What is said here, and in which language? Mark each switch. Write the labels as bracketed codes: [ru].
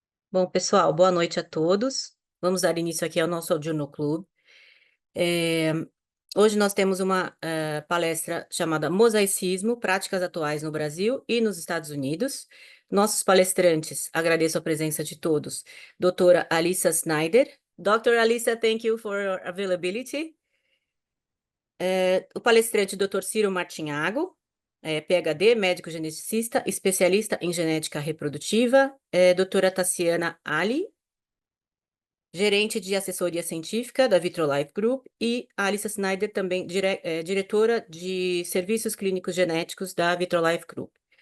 [pt] Bom, pessoal, boa noite a todos. Vamos dar início aqui ao nosso Audiono Club. Eh, Hoje nós temos uma palestra chamada Mosaicismo, Práticas Atuais no Brasil e nos Estados Unidos. Nossos palestrantes, agradeço a presença de todos. Doutora Alissa Snyder. Dr. [en] Alissa, thank you for your availability. [pt] O palestrante, Dr. Ciro Martinhago, PhD, médico geneticista, especialista em genética reprodutiva. Doutora Tassiana Ali, gerente de assessoria científica da Vitrolife Group, e a Alissa Snyder, também diretora de serviços clínicos genéticos da Vitrolife Group.